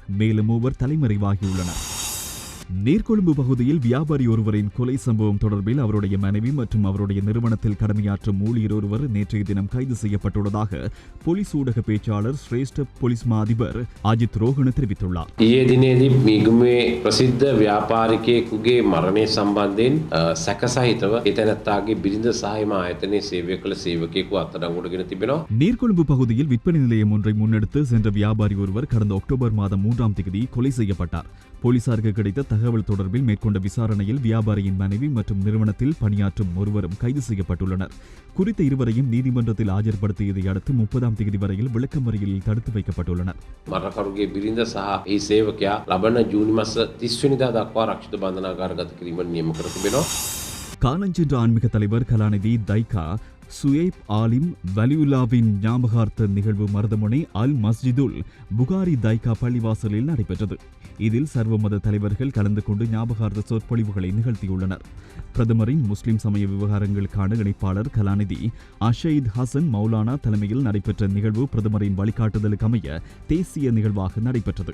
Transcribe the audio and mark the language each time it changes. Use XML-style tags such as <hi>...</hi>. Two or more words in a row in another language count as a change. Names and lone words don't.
<ta>மேலும் 3 தலைமறைவாகியுள்ளனர். நீர்கொழும்பு பகுதியில் வியாபாரி ஒருவரின் கொலை சம்பவம் தொடர்பில் அவருடைய மனைவி மற்றும் அவருடைய நிறுவனத்தில் கடமையாற்றும் ஊழியர் ஒருவர் நேற்றைய தினம் கைது செய்யப்பட்டுள்ளதாக போலீஸ் ஊடக பேச்சாளர் சிரேஷ்ட போலீஸ் மா அதிபர் அஜித் ரோஹණ தெரிவித்துள்ளார்.</ta> <si>ඊයේ දිනේදී මිගුමේ ප්‍රසිද්ධ ව්‍යාපාරිකයෙකුගේ මරණය සම්බන්ධයෙන් සැකසහිතව ඒ තැනැත්තාගේ බිරිඳ සහ එම ආයතනයේ සේවය කළ සේවකයෙකු අත්අඩංගුවටගෙන තිබෙනවා.</si> <ta>நீர்கொழும்பு பகுதியில் விற்பனை நிலையம் ஒன்றை முன்னெடுத்து சென்ற வியாபாரி ஒருவர் கடந்த அக்டோபர் மாதம் 3ஆம் தேதி கொலை செய்யப்பட்டார். போலீசாருக்கு கிடைத்த தகவல் தொடர்பில் மேற்கொண்ட விசாரணையில் வியாபாரியின் மனைவி மற்றும் நிறுவனத்தில் பணியாற்றும் ஒருவரும் கைது செய்யப்பட்டுள்ளனர். குறித்த இருவரையும் நீதிமன்றத்தில் ஆஜர்படுத்தியதை அடுத்து 30ஆம் தேதி வரையில் விளக்கமறியலில் தடுத்து வைக்கப்பட்டுள்ளனர்.</ta> <si>මරකරුගේ බිරිඳ සහ ඒ සේවකයා ලබන ජූනි මාස 30 වෙනිදා දක්වා රක්ෂිත බන්ධනාගාරගත කිරීමට නියම කර තිබෙනවා.</si> <ta>காலஞ்சென்ற ஆன்மீக தலைவர் கலாநிதி தைகா சுயைப் ஆலிம் வலியுல்லாவின் ஞாபகார்த்த நிகழ்வு மருதமுனை அல் மஸ்ஜிதுல் புகாரி தைகா பள்ளிவாசலில் நடைபெற்றது. இதில் சர்வமத தலைவர்கள் கலந்து கொண்டு ஞாபகார்த்த சொற்பொழிவுகளை நிகழ்த்தியுள்ளனர். பிரதமரின் முஸ்லிம் சமய விவகாரங்களுக்கான இணைப்பாளர் கலாநிதி அஷயித் ஹசன் மௌலானா தலைமையில் நடைபெற்ற நிகழ்வு பிரதமரின் வழிகாட்டுதலுக்கு அமைய தேசிய நிகழ்வாக நடைபெற்றது.</ta>